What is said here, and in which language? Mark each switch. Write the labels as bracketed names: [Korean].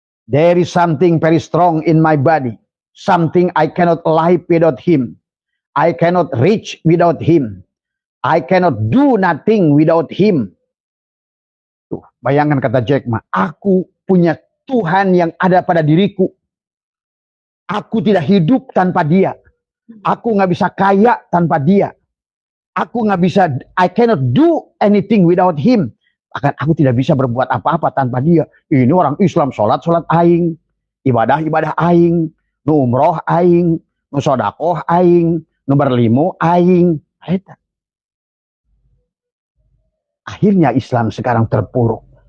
[English] There is something very strong in my body. Something I cannot live without him. I cannot reach without him. I cannot do nothing without him. [Indonesian] Tuh, bayangkan kata Jack Ma, aku punya Tuhan yang ada pada diriku. Aku tidak hidup tanpa dia. Aku nggak bisa kaya tanpa dia. Aku nggak bisa, [English] I cannot do anything without him. [Indonesian] Bahkan aku tidak bisa berbuat apa-apa tanpa dia. [Sundanese] Ini orang Islam, sholat aing, ibadah aing, nu umroh aing, nu sodakoh aing, nu berlimo aing. [Indonesian] Akhirnya Islam sekarang terpuruk.